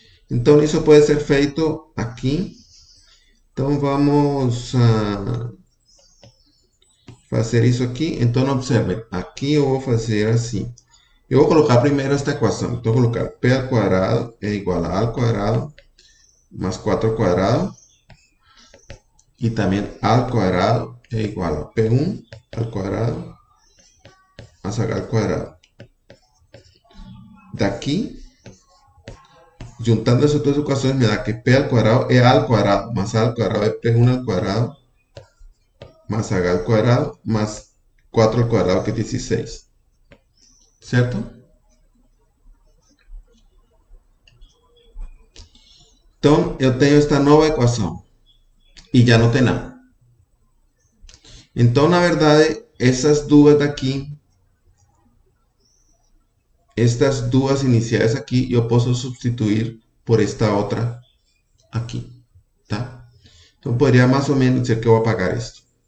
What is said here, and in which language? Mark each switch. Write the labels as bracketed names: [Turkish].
[Portuguese] Então isso pode ser feito aqui. Então vamos a fazer isso aqui. Então observe, aqui eu vou fazer assim. Eu vou colocar primeiro esta equação. Então vou colocar P al cuadrado é igual a A al cuadrado más 4 al cuadrado. [Spanish] Y también A al cuadrado es igual a P1 al cuadrado más H al cuadrado. De aquí, juntando esas dos ecuaciones me da que P al cuadrado es A al cuadrado más A al cuadrado es P1 al cuadrado más H al cuadrado más 4 al cuadrado que es 16. ¿Cierto? Entonces, yo tengo esta nueva ecuación y ya no [Portuguese] tem nada. Então, na verdade, essas duas daqui, estas duas iniciais aqui, eu posso substituir por esta outra aqui, tá? Então, poderia mais ou menos dizer que eu vou apagar isto.